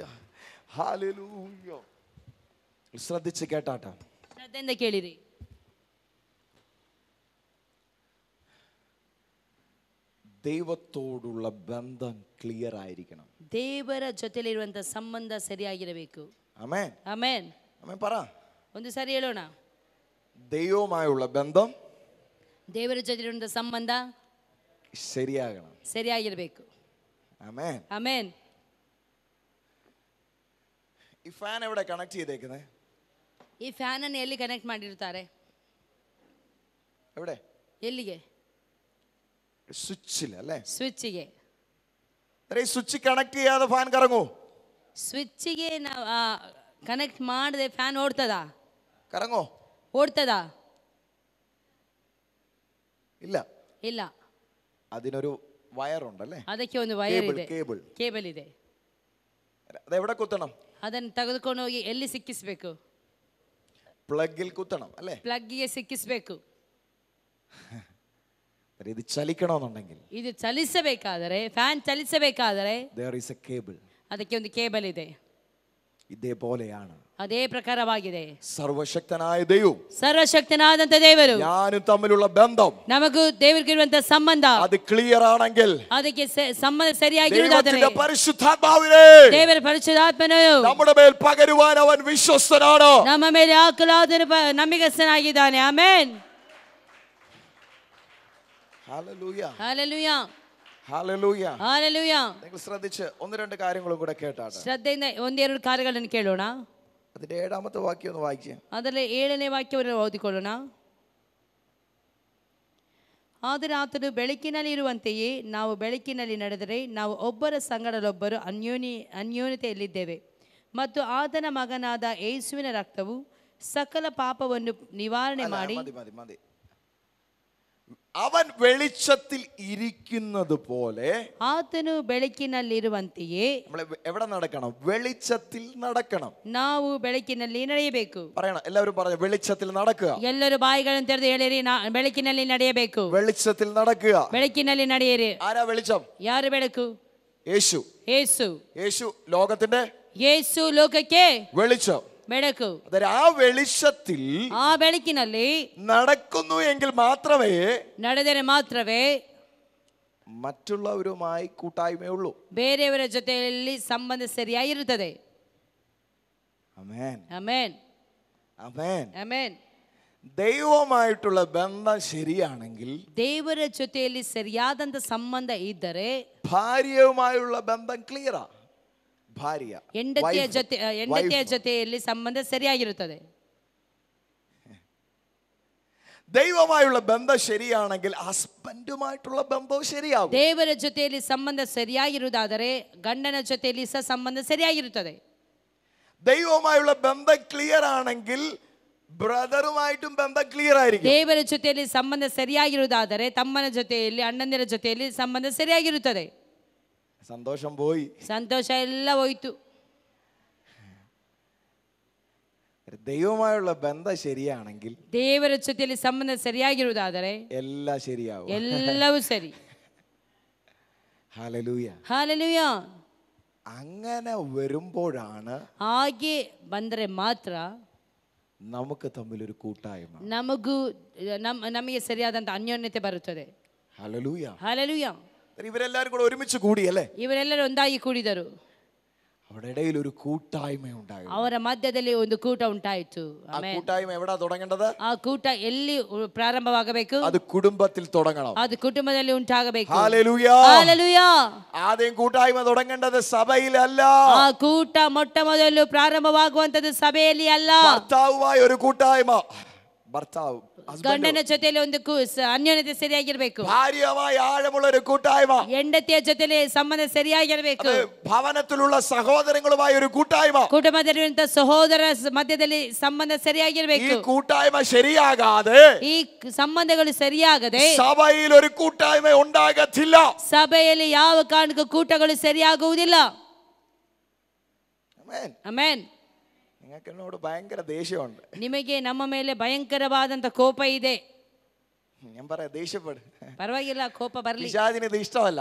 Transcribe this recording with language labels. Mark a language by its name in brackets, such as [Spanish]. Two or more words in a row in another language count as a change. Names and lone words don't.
[Malayalam] ഹല്ലേലൂയ. ശ്രദ്ധിച്ച് കേട്ടാട്ടെ. [Kannada] ಶ್ರದ್ಧೆಯಿಂದ ಕೇಳಿರಿ. [Malayalam] ദൈവത്തോടുള്ള ബന്ധം ക്ലിയർ ആയിരിക്കണം. [Kannada] ದೇವರ ಜೊತೆಲಿರುವಂತ ಸಂಬಂಧ ಸರಿಯಾಗಿರಬೇಕು. [Malayalam] ആമേൻ. [Kannada] ಆಮೆನ್. [Malayalam] ആമേൻ പറ. [Kannada] ಒಂದು ಸಾರಿ ಹೇಳೋಣ. [Malayalam] ദൈവവുമായുള്ള ബന്ധം [Kannada] ದೇವರ ಜೊತೆಲಿರುವಂತ ಸಂಬಂಧ [Malayalam] ശരിയാകണം. [Kannada] ಸರಿಯಾಗಿರಬೇಕು. [Malayalam] ആമേൻ. [Kannada] ಆಮೆನ್. [Malayalam] ഈ ഫാൻ എവിടെ കണക്ട് ചെയ്തേക്കുന്നത്? [Kannada] ಈ ಫ್ಯಾನ್ ಅನ್ನು ಎಲ್ಲಿ ಕನೆಕ್ಟ್ ಮಾಡಿರ್ತಾರೆ? [Malayalam] എവിടെ? [Kannada] ಎಲ್ಲಿಗೆ? [Malayalam] സ്വിച്ചിൽ അല്ലേ? [Kannada] ಸ್ವಿಚ್ಗೆ. [Malayalam] ഈ സ്വിച്ച് കണക്ട് ചെയ്യാതെ ഫാൻ കറങ്ങൂ? [Kannada] ಸ್ವಿಚ್ಗೆ ನಾವು ಕನೆಕ್ಟ್ ಮಾಡದೆ ಫ್ಯಾನ್ ಓಡ್ತದಾ? [Malayalam] കറങ്ങോ? [Kannada] ಓಡ್ತದಾ? [Malayalam] ഇല്ല. [Kannada] ಇಲ್ಲ. [Malayalam] അതിനൊരു വയറുണ്ടല്ലേ? [Kannada] ಅದಕ್ಕೆ ಒಂದು ವೈರ್ ಇದೆ, [Malayalam] കേബിൾ. [Kannada] ಕೇಬಲ್ ಇದೆ. [Malayalam] അതെവിടെ കുത്തണം? [Kannada] ಅದನ್ನು ತೆಗೆದುಕೊಂಡು ಹೋಗಿ ಎಲ್ಲಿ ಸಿಕ್ಕಿಸಬೇಕು? [Malayalam] പ്ലഗിൽ കുത്തണം അല്ലേ? [Kannada] ಪ್ಲಗ್ಗೆ ಸಿಕ್ಕಿಸಬೇಕು. [Malayalam] ഇത് ചലിക്കണമെന്നുണ്ടെങ്കിൽ, [Kannada] ಇದು ಚಲಿಸಬೇಕಾದರೆ, ಫ್ಯಾನ್ ಚಲಿಸಬೇಕಾದರೆ [English] there is a cable. [Kannada] ಅದಕ್ಕೆ ಒಂದು ಕೇಬಲ್ ಇದೆ. [Malayalam] ഇതേപോലെയാണ് [Kannada] ಅದೇ ಪ್ರಕಾರವಾಗಿದೆ [Malayalam] സർവശക്തനായ ദൈവം, [Kannada] ಸರ್ವಶಕ್ತನಾದಂತ ದೇವರು [Malayalam] ഞാനും തമ്മിലുള്ള ബന്ധം, [Kannada] ನಮಗೂ ದೇವರಿಗಿರುವಂತ ಸಂಬಂಧ [Malayalam] അത് ക്ലിയർ ആണെങ്കിൽ, [Kannada] ಅದಕ್ಕೆ ಸಂಬಂಧ ಸರಿಯಾಗಿರುವುದಾದರೆ [Malayalam] പരിശുദ്ധാത്മാവിനെ [Kannada] ದೇವರ ಪರಿಶುದ್ಧಾತ್ಮನು [Malayalam] നമ്മുടെ മേൽ പകരുവാൻ അവൻ വിശ്വസ്തനാണ്. [Kannada] ನಮ್ಮ ಮೇಲೆ ಹಾಕಲಾದ ನಂಬಿಕಸ್ಥನಾಗಿದ್ದಾನೆ. ಆಮೆನ್. [Malayalam] ഹല്ലേലൂയ. [Kannada] ಹಲ್ಲೆಲೂಯ. [Malayalam] ഹല്ലേലൂയ. [Kannada] ಹಲ್ಲೆಲೂಯ. [Malayalam] നിങ്ങൾ ശ്രദ്ധിച്ച് ഒന്ന് രണ്ട് കാര്യങ്ങളും കൂടെ കേട്ടാട്ടെ. [Kannada] ಶ್ರದ್ಧೆಯಿಂದ ಒಂದೆರಡು ಕಾರ್ಯಗಳನ್ನು ಕೇಳೋಣ. [Malayalam] അതിന്റെ 7ാമത്തെ വാക്യം ഒന്ന് വായിക്കുക. [Kannada] ಅದರಲ್ಲಿ 7ನೇ ವಾಕ್ಯವನ್ನು ಓದಿಕೊಳ್ಳೋಣ. ಆದರೆ ಆತನು ಬೆಳಕಿನಲ್ಲಿ ಇರುವಂತೆಯೇ ನಾವು ಬೆಳಕಿನಲ್ಲಿ ನಡೆದರೆ ನಾವು ಒಬ್ಬರ ಸಂಗಡಲೊಬ್ಬರು ಅನ್ಯೋನ್ಯತೆಯಲ್ಲಿದ್ದೇವೆ ಮತ್ತು ಆತನ ಮಗನಾದ ಯೇಸುವಿನ ರಕ್ತವು ಸಕಲ ಪಾಪವನ್ನು ನಿವಾರಣೆ ಮಾಡಿ. [Malayalam] അവൻ വെളിച്ചത്തിൽ ഇരിക്കുന്നത് പോലെ [Kannada] ಆತನು ಬೆಳಕಿನಲ್ಲಿರುವಂತೆಯೇ [Malayalam] നമ്മൾ എവിടെ നടക്കണം? വെളിച്ചത്തിൽ നടക്കണം. [Kannada] ನಾವು ಬೆಳಕಿನಲ್ಲಿ ನಡೆಯಬೇಕು. [Malayalam] പറയണം, എല്ലാവരും പറഞ്ഞു, വെളിച്ചത്തിൽ നടക്കുക. [Kannada] ಎಲ್ಲರೂ ಬಾಯಿಗಳನ್ನು ತೆರೆದು ಹೇಳಿರಿ, ಬೆಳಕಿನಲ್ಲಿ ನಡೆಯಬೇಕು. [Malayalam] വെളിച്ചത്തിൽ നടക്കുക. [Kannada] ಬೆಳಕಿನಲ್ಲಿ ನಡೆಯಿರಿ. [Malayalam] ആരാ വെളിച്ചം? [Kannada] ಯಾರು ಬೆಳಕು? [Malayalam] യേശു. [Kannada] ಯೇಸು. [Malayalam] യേശു ലോകത്തിന്റെ [Kannada] ಯೇಸು ಲೋಕಕ್ಕೆ [Malayalam] വെളിച്ചം. [Kannada] ಬೆಳಕು. [Malayalam] ആ വെളിച്ചത്തിൽ [Kannada] ಆ ಬೆಳಕಿನಲ್ಲಿ [Malayalam] നടക്കുന്നു എങ്കിൽ മാത്രമേ [Kannada] ನಡೆದರೆ ಮಾತ್ರವೇ [Malayalam] മറ്റുള്ളവരുമായി കൂട്ടായ്മയുള്ളൂ. [Kannada] ಬೇರೆಯವರ ಜೊತೆಯಲ್ಲಿ ಸಂಬಂಧ ಸರಿಯಾಗಿರುತ್ತದೆ. [Malayalam] ആമേൻ. [Kannada] ಆಮೆನ್. [Malayalam] ആമേൻ. [Kannada] ಆಮೆನ್. [Malayalam] ദൈവവുമായിട്ടുള്ള ബന്ധം ശരിയാണെങ്കിൽ, [Kannada] ದೇವರ ಜೊತೆಯಲ್ಲಿ ಸರಿಯಾದಂತ ಸಂಬಂಧ ಇದ್ದರೆ, [Malayalam] ഭാര്യയുമായുള്ള ബന്ധം ക്ലിയറാ. ഭാര്യ [Kannada] ಹೆಂಡತಿಯ ಜೊತೆಯಲ್ಲಿ ಸಂಬಂಧ ಸರಿಯಾಗಿರುತ್ತದೆ. [Malayalam] ദൈവമായുള്ള ബന്ധം ശരിയാണെങ്കിൽ ഹസ്ബൻഡുമായിട്ടുള്ള ബന്ധവും ശരിയാകും. [Kannada] ದೇವರ ಜೊತೆಯಲ್ಲಿ ಸಂಬಂಧ ಸರಿಯಾಗಿರುವುದಾದರೆ ಗಂಡನ ಜೊತೆಯಲ್ಲಿ ಸಹ ಸಂಬಂಧ ಸರಿಯಾಗಿರುತ್ತದೆ. [Malayalam] ദൈവവുമായുള്ള ബന്ധം ക്ലിയർ ആണെങ്കിൽ ബ്രദറുമായിട്ടും ബന്ധം ക്ലിയർ ആയിരിക്കും. [Kannada] ದೇವರ ಜೊತೆಯಲ್ಲಿ ಸಂಬಂಧ ಸರಿಯಾಗಿರುವುದಾದರೆ ತಮ್ಮನ ಜೊತೆಯಲ್ಲಿ, ಅಣ್ಣಂದಿರ ಜೊತೆಯಲ್ಲಿ ಸಂಬಂಧ ಸರಿಯಾಗಿರುತ್ತದೆ. [Malayalam] സന്തോഷം പോയി, [Kannada] ಸಂತೋಷ ಎಲ್ಲ ಹೋಯ್ತು. [Malayalam] ദൈവമായുള്ള ബന്ധം ശരിയാണെങ്കിൽ, [Kannada] ದೇವರ ಜೊತೆಯಲ್ಲಿ ಸಂಬಂಧ ಸರಿಯಾಗಿರುವುದಾದರೆ [Malayalam] എല്ലാം ശരിയാവും. [Kannada] ಎಲ್ಲವೂ ಸರಿ. [Malayalam] ഹല്ലേലൂയ, [Kannada] ಹಾಲೆಲೂಯ. [Malayalam] അങ്ങനെ വരുമ്പോഴാണ്, [Kannada] ಹಾಗೆ ಬಂದರೆ ಮಾತ್ರ [Malayalam] നമുക്ക് തമ്മിൽ ഒരു കൂട്ടായ്മ, [Kannada] ನಮಗೆ ಸರಿಯಾದಂತ ಅನ್ಯೋನ್ಯತೆ ಬರುತ್ತದೆ. [Malayalam] ഹല്ലേലൂയ, [Kannada] ಹಾಲೆಲೂಯ. [Malayalam] ഇവരെല്ലാരും കൂടെ ഒരുമിച്ച് കൂടി അല്ലേ? [Kannada] ಇವರೆಲ್ಲರೂ ಒಂದಾಗಿ ಕೂಡಿದರು. [Malayalam] അവരുടെ ഇടയിൽ ഒരു കൂട്ടായ്മ ഉണ്ടായി. [Kannada] ಅವರ ಮಧ್ಯದಲ್ಲಿ ಒಂದು ಕೂಟ ಉಂಟಾಯಿತು. [Malayalam] ആ കൂട്ടായ്മ എവിടാ തുടങ്ങേണ്ടത്? [Kannada] ಆ ಕೂಟ ಎಲ್ಲಿ ಪ್ರಾರಂಭವಾಗಬೇಕು? [Malayalam] അത് കുടുംബത്തിൽ തുടങ്ങണം. [Kannada] ಅದು ಕುಟುಂಬದಲ್ಲಿ ಉಂಟಾಗಬೇಕು. [Malayalam] ഹല്ലേലൂയ, [Kannada] ಹಾಲೆಲೂಯ. [Malayalam] ആദ്യം കൂട്ടായ്മ തുടങ്ങേണ്ടത് സഭയിലല്ല. [Kannada] ಆ ಕೂಟ ಮೊಟ್ಟ ಮೊದಲು ಪ್ರಾರಂಭವಾಗುವಂತದ್ದು ಸಭೆಯಲ್ಲಿ ಅಲ್ಲ. [Malayalam] ഭർത്താവുമായി ഒരു കൂട്ടായ്മ, ഭർത്താവ് [Kannada] ಗಂಡನ ಜೊತೆಯಲ್ಲಿ ಒಂದು ಅನ್ಯೋನ್ಯತೆ ಸರಿಯಾಗಿರ್ಬೇಕು. [Malayalam] ഭാര്യയുമായി ആഴമുള്ള ഒരു കൂട്ടായ്മ, [Kannada] ಹೆಂಡತಿಯ ಜೊತೆಲಿ ಸಂಬಂಧ ಸರಿಯಾಗಿರ್ಬೇಕು. [Malayalam] ഭവനത്തിലുള്ള സഹോദരങ്ങളുമായി ഒരു കൂട്ടായ്മ, [Kannada] ಕುಟುಂಬದಲ್ಲಿರುವಂತ ಸಹೋದರ ಮಧ್ಯದಲ್ಲಿ ಸಂಬಂಧ ಸರಿಯಾಗಿರ್ಬೇಕು. [Malayalam] ഈ കൂട്ടായ്മ ശരിയാകാതെ, [Kannada] ಈ ಸಂಬಂಧಗಳು ಸರಿಯಾಗದೆ [Malayalam] സഭയിൽ ഒരു കൂട്ടായ്മ ഉണ്ടാകത്തില്ല. [Kannada] ಸಭೆಯಲ್ಲಿ ಯಾವ ಕಾರಣಕ್ಕೂ ಕೂಟಗಳು ಸರಿಯಾಗುವುದಿಲ್ಲ. [Malayalam] ആമേൻ, [Kannada] ಆಮೆನ್. [Malayalam] നിങ്ങൾക്ക് എന്നോട് ഭയങ്കര ദേഷ്യമുണ്ട്. [Kannada] ನಿಮಗೆ ನಮ್ಮ ಮೇಲೆ ಭಯಂಕರವಾದಂತ ಕೋಪ ಇದೆ. [Malayalam] ഞാൻ പറയാം, ദേഷ്യപ്പെടും, [Kannada] ಪರವಾಗಿಲ್ಲ, ಕೋಪ ಬರಲಿ. [Malayalam] പിശാചിന് ഇത് ഇഷ്ടമല്ല.